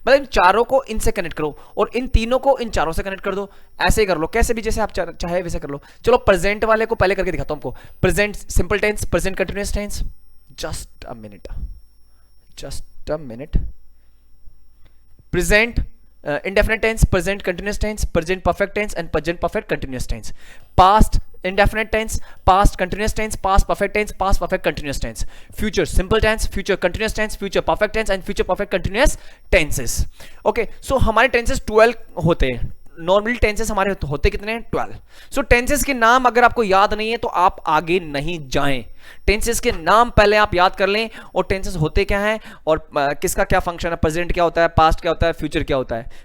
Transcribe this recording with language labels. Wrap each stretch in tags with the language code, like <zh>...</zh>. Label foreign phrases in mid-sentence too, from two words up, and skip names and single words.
<hi>मतलब इन चारों को इनसे कनेक्ट करो और इन तीनों को इन चारों से कनेक्ट कर दो। ऐसे ही कर लो, कैसे भी जैसे आप चाहे वैसे कर लो। चलो प्रेजेंट वाले को पहले करके दिखाता हूं आपको।</hi> <en>present simple tense, present continuous tense. just a minute, just a minute. प्रेजेंट indefinite tense, present continuous tense, present perfect tense and present perfect continuous tense. Past indefinite tense, past continuous tense, past perfect tense, past perfect continuous tense. Future simple tense, future continuous tense, future perfect tense and future perfect continuous tenses. Okay, so</en> <hi>हमारे tenses 12 होते हैं।</hi> <en>normally tenses</en> <hi>हमारे होते कितने हैं? 12।</hi> <en>so tenses</en> <hi>के नाम अगर आपको याद नहीं है तो आप आगे नहीं जाएं। टेंसेस के नाम पहले आप याद कर लें और टेंसेस होते क्या हैं और किसका क्या फंक्शन है, प्रेजेंट क्या होता है, पास्ट क्या होता है, फ्यूचर क्या होता है।</hi>